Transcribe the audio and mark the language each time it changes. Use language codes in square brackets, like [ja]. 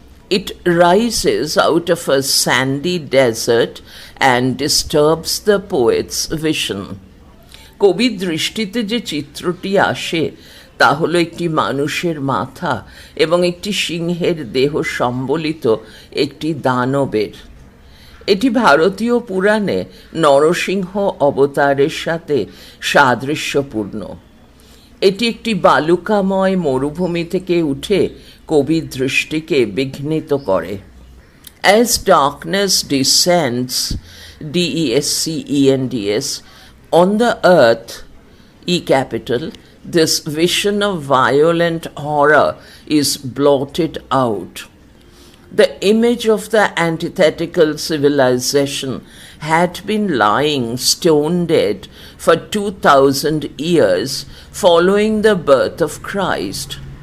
[en] It rises out of a sandy desert and disturbs the poet's vision. [bn] কবির দৃষ্টিতে যে চিত্রটি আসে তা হলো একটি মানুষের মাথা এবং একটি সিংহের দেহ সম্বলিত একটি দানবের। এটি ভারতীয় পুরাণে নরসিংহ অবতারের সাথে সাদৃশ্যপূর্ণ। এটি একটি বালুকাময় মরুভূমি থেকে উঠে কবির দৃষ্টিকে বিঘ্নিত করে। [en] As darkness descends, DESCENDS, on the earth, E capital, this vision of violent horror is blotted out. The image of the antithetical civilization had been lying stone dead for 2,000 years following the birth of Christ.